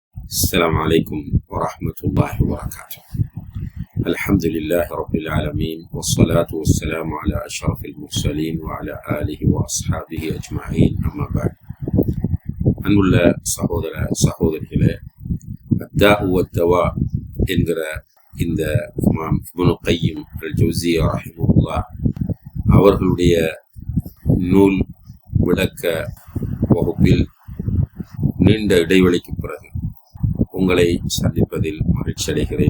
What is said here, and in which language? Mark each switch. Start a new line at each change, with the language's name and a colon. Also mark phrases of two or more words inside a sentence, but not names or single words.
Arabic: السلام عليكم ورحمة الله وبركاته. الحمد لله رب العالمين والصلاة والسلام على أشرف المرسلين وعلى آله وأصحابه أجمعين. أما بعد.
Tamil: அன்புள்ள சகோதரிகளே, அத்தாஉ வத்தவா என்கிற இந்த இமாம் இப்னு கையிம் அல் ஜௌஸிய்யா ரஹிமஹுல்லாஹ் அவர்களுடைய நூல் விளக்க வகுப்பில் நீண்ட இடைவெளிக்கு பிறகு உங்களை சந்திப்பதில் மகிழ்ச்சி அடைகிறேன்.